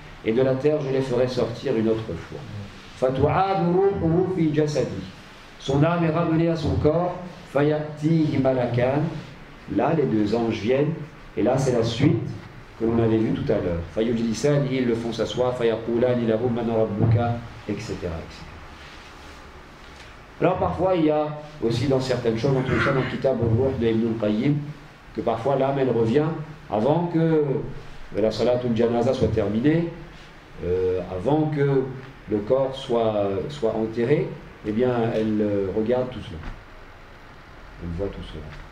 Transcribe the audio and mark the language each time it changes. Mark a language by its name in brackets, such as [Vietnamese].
[French] et de la terre je les ferai sortir une autre fois. [Arabic] فَتُعَادُ رُوحُهُ فِي جَسَدِهِ. [French] Son âme est ramenée à son corps. [Arabic] فَيَأْتِيهِ مَلَكَانِ. [French] Là, les deux anges viennent, et là, c'est la suite que l'on avait vue tout à l'heure. [Arabic] فَيُجْلِسَانِ, [French] ils le font s'asseoir. [Arabic] فَيَقُولَانِ لَهُ مَنْ رَبُّكَ, etc., etc. [French] Alors, parfois, il y a aussi dans certaines choses, on trouve ça dans le Kitab al-Ruh de Ibn al-Qayyim, que parfois l'âme, elle revient avant que la salatul janaza soit terminée, avant que le corps soit enterré, eh bien, elle regarde tout cela. Elle voit tout cela.